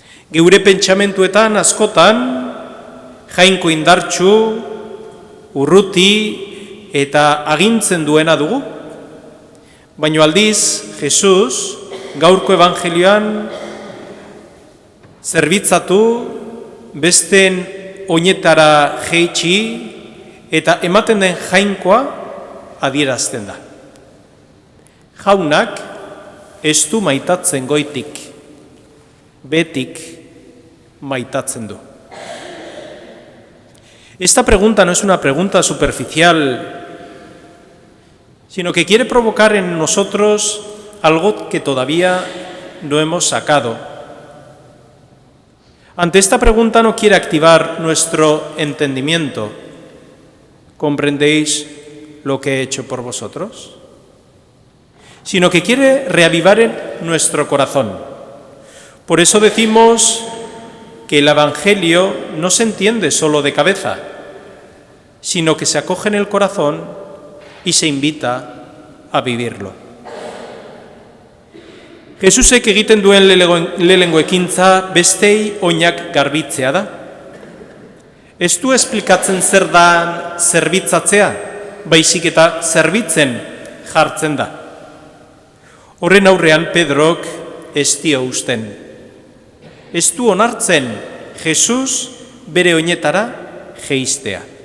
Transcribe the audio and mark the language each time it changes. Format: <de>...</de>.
<eu>Geure pentsamentuetan askotan jainko indartsu, urruti eta agintzen duena dugu, baina aldiz Jesus gaurko evangelioan zerbitzatu, besteen oinetara jeitsi eta ematen den jainkoa adierazten da. Jaunak ez du maitatzen goitik, betik maitatzen du.</eu> <es>Esta pregunta no es una pregunta superficial, sino que quiere provocar en nosotros algo que todavía no hemos sacado. Ante esta pregunta no quiere activar nuestro entendimiento. ¿Comprendéis lo que he hecho por vosotros? Sino que quiere reavivar en nuestro corazón. Por eso decimos que el Evangelio no se entiende solo de cabeza, sino que se acoge en el corazón y se invita a vivirlo.</es> <eu>Jesusek egiten duen lehenengo ekintza bestei oinak garbitzea da. Ez du esplikatzen zer da zerbitzatzea, baizik eta zerbitzen jartzen da. Horren aurrean Pedrok ez dio usten. Ez du onartzen Jesus bere oinetara jeistea.</eu>